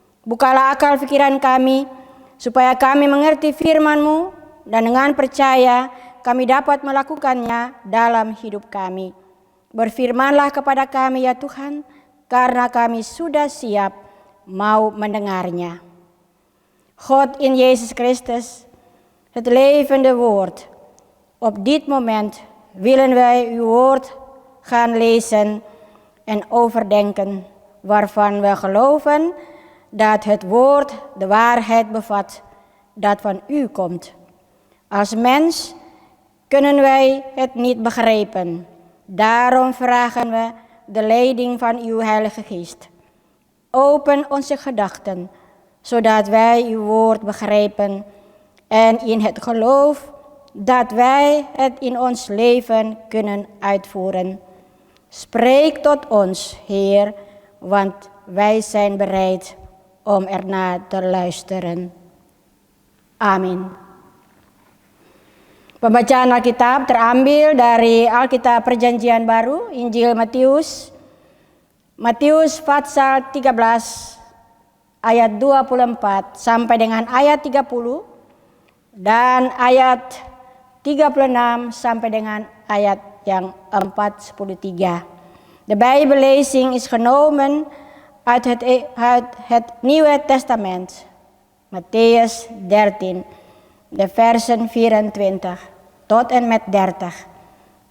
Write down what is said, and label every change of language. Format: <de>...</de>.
<id>Bukalah akal pikiran kami, supaya kami mengerti firman-Mu dan dengan percaya kami dapat melakukannya dalam hidup kami. Berfirmanlah kepada kami ya Tuhan, karena kami sudah siap mau mendengarnya.</id> <nl>God in Jezus Christus, het levende woord. Op dit moment willen wij uw woord gaan lezen en overdenken, waarvan we geloven dat het woord de waarheid bevat dat van u komt. Als mens kunnen wij het niet begrijpen. Daarom vragen we de leiding van uw Heilige Geest. Open onze gedachten, zodat wij uw woord begrijpen en in het geloof dat wij het in ons leven kunnen uitvoeren. Spreek tot ons, Heer, want wij zijn bereid om ernaar te luisteren.</nl> <id>Amin. Pembacaan Alkitab terambil dari Alkitab Perjanjian Baru, Injil Matius pasal 13 ayat 24 sampai dengan ayat 30 dan ayat 36 sampai dengan ayat yang 43.</id> <nl>De Bijbellezing is genomen uit het Nieuwe Testament, Mattheus 13, de versen 24 tot en met 30.</nl>